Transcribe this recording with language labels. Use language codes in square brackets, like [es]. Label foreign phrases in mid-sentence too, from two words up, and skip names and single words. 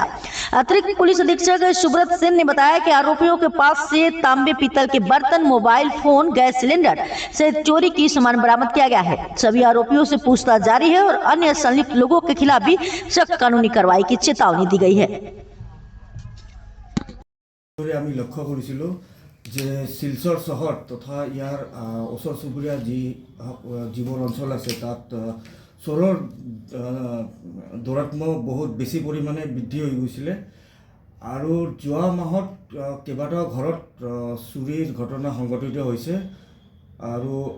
[hi] अतिरिक्त पुलिस अधीक्षक सुब्रत सेन ने बताया कि आरोपियों के पास से तांबे पीतल के बर्तन, मोबाइल फोन, गैस सिलेंडर से चोरी की सामान बरामद किया गया है। सभी आरोपियों से पूछताछ जारी है और अन्य संलिप्त लोगों के खिलाफ भी सख्त कानूनी कार्रवाई की चेतावनी दी गई है। [as] আমি লক্ষ্য কৰিছিলোঁ যে শিলচৰ চহৰ তথা ইয়াৰ ওচৰ চুবুৰীয়া যিবোৰ অঞ্চল আছে তাত চোৰৰ দৌৰাত্ম্য বহুত বেছি পৰিমাণে বৃদ্ধি হৈ গৈছিলে আৰু যোৱা মাহত কেইবাটাও ঘৰত চুৰিৰ ঘটনা সংঘটিত হৈছে আৰু